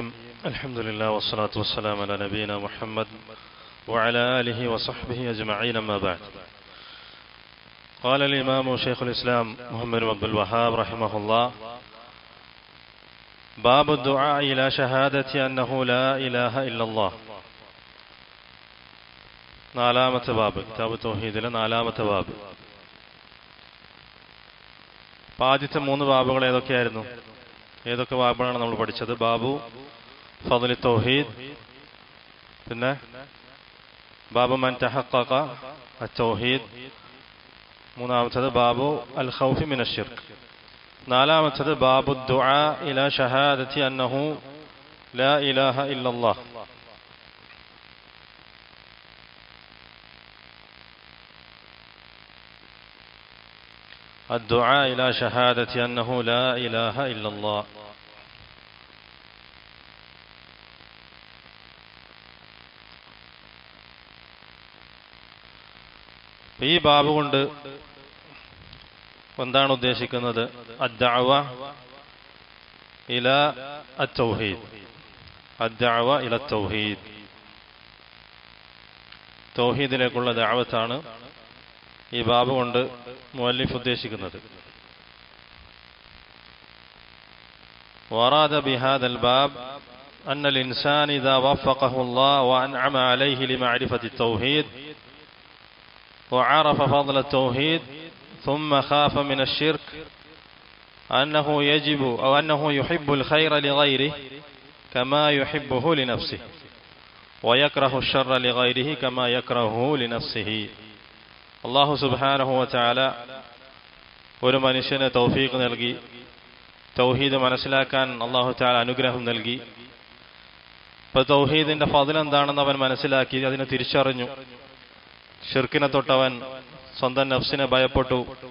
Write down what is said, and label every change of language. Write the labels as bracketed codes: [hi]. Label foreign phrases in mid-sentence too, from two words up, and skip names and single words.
[ar] الحمد لله والصلاة والسلام على نبينا محمد وعلى آله وصحبه أجمعين. أما بعد، قال الإمام شيخ الإسلام محمد بن عبد الوهاب رحمه الله: باب الدعاء إلى شهادة أنه لا إله إلا الله. [ml] നാലാമത്തെ ബാബ്, കിതാബ് തൗഹീദിലെ നാലാമത്തെ ബാബ്. ആദ്യത്തെ മൂന്ന് ബാബുകൾ ഏതൊക്കെയായിരുന്നു? ഏതൊക്കെ ബാബുകളാണ് നമ്മൾ പഠിച്ചത്? ബാബു ഫദ്ലി തൗഹീദ്, പിന്നെ ബാബു മൻ തഹഖഖ അത്തൗഹീദ്, മൂന്നാമത്തത് ബാബു അൽ ഖൗഫി മിനശ് ശിർക്ക്, നാലാമത്തത് ബാബു ദുആ ഇലാ ഷഹാദത്തി അന്നഹു ലാ ഇലാഹ ഇല്ലല്ലാഹ്. [ar] الدعاء إلى شهادة أنه لا إله إلا الله. [ml] ഈ ബാബ് കൊണ്ട് എന്താണ് ഉദ്ദേശിക്കുന്നത്? [ar] الدعوة إلى التوحيد. الدعوة إلى توحيد, [ml] തൗഹീദിലേക്കുള്ള ദഅവത്താണ് ഈ ബാബ് കൊണ്ട് മുഅല്ലിഫ് ഉദ്ദേശിക്കുന്നത്. [ar] وأراد بهذا الباب أن الإنسان إذا وفقه الله وأنعم عليه لمعرفة التوحيد وعرف فضل التوحيد ثم خاف من الشرك أنه يجب أو أنه يحب الخير لغيره كما يحبه لنفسه ويكره الشر لغيره كما يكرهه لنفسه. [ml] അല്ലാഹു [ar] سبحانه وتعالى [ml] ഒരു മനുഷ്യന് തൗഫീഖ് നൽകി, തൗഹീദ് മനസ്സിലാക്കാൻ അല്ലാഹു തആല അനുഗ്രഹം നൽകി. അപ്പോൾ തൗഹീദിന്റെ ഫദ്ൽ എന്താണെന്ന് അവൻ മനസ്സിലാക്കി, അതിനെ തിരിച്ചറിഞ്ഞു. ഷിർക്കിനെ തൊട്ടവൻ സ്വന്തം നഫ്സിനെ ഭയപ്പെട്ടു.